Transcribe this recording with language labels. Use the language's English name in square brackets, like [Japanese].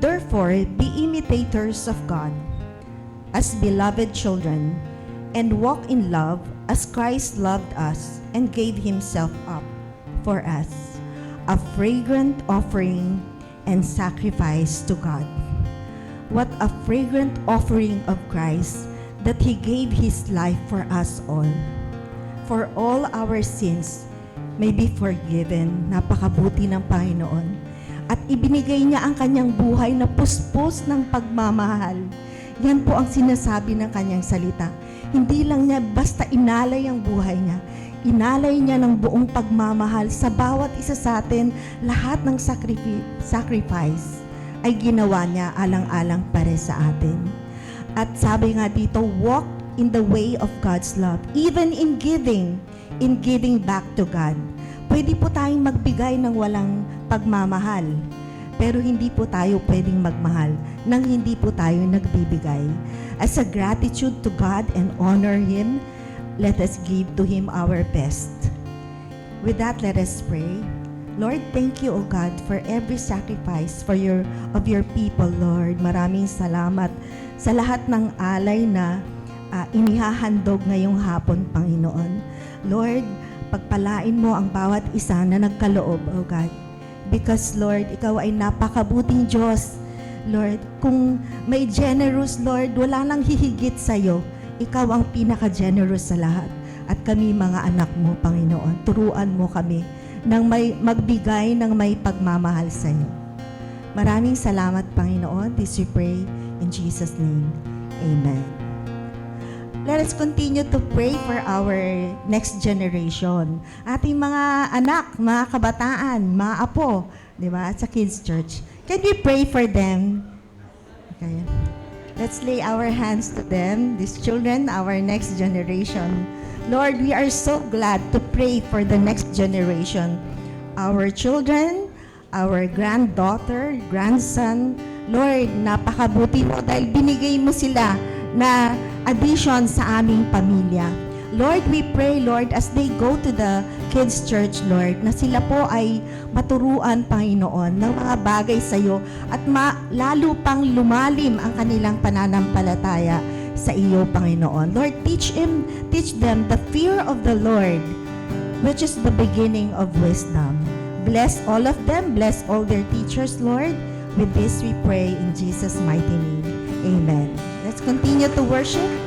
[English] Therefore, be imitators of God as beloved children, and walk in love as Christ loved us and gave himself up for us, a fragrant offering and sacrifice to God. What a fragrant offering of Christ, that he gave his life for us all. For all our sins may be forgiven. [Filipino] Napakabuti ng Panginoon. At ibinigay niya ang kanyang buhay na puspos ng pagmamahal. Yan po ang sinasabi ng kanyang salita. Hindi lang niya basta inalay ang buhay niya. Inalay niya ng buong pagmamahal sa bawat isa sa atin. Lahat ng sacrifice ay ginawa niya alang-alang para sa atin. At sabi nga dito, [English] walk in the way of God's love. Even in giving back to God. [Filipino] Pwede po tayong magbigay ng walang pagmamahal. Pero hindi po tayo pwedeng magmahal nang hindi po tayo nagbibigay. [English] As a gratitude to God and honor Him, let us give to Him our best. With that, let us pray. Lord, thank you, O God, for every sacrifice of your people, Lord. [Filipino] Maraming salamat sa lahat ng alay na inihahandog ngayong hapon, Panginoon. Lord, pagpalain mo ang bawat isa na nagkaloob, O God. Because, Lord, ikaw ay napakabuting Diyos. Lord, kung may generous, Lord, wala nang hihigit sa'yo. Ikaw ang pinaka-generous sa lahat. At kami, mga anak mo, Panginoon, turuan mo kami nang may magbigay ng may pagmamahal sa'yo. Maraming salamat, Panginoon. [English] This we pray in Jesus' name. Amen. Let us continue to pray for our next generation. [Filipino] Ating mga anak, mga kabataan, mga apo, di ba, sa Kids Church. [English] Can we pray for them? Okay. Let's lay our hands to them, these children, our next generation. Lord, we are so glad to pray for the next generation. Our children, our granddaughter, grandson. [Filipino] Lord, napakabuti mo dahil binigay mo sila na addition sa aming pamilya. Lord, [English] we pray, Lord, as they go to the Kids Church, [Filipino] Lord, na sila po ay maturuan, Panginoon, ng mga bagay sa iyo at lalo pang lumalim ang kanilang pananampalataya sa iyo, Panginoon. [English] Lord, teach them the fear of the Lord, which is the beginning of wisdom. Bless all of them, bless all their teachers, Lord. With this we pray in Jesus' mighty name. Amen. Let's continue to worship.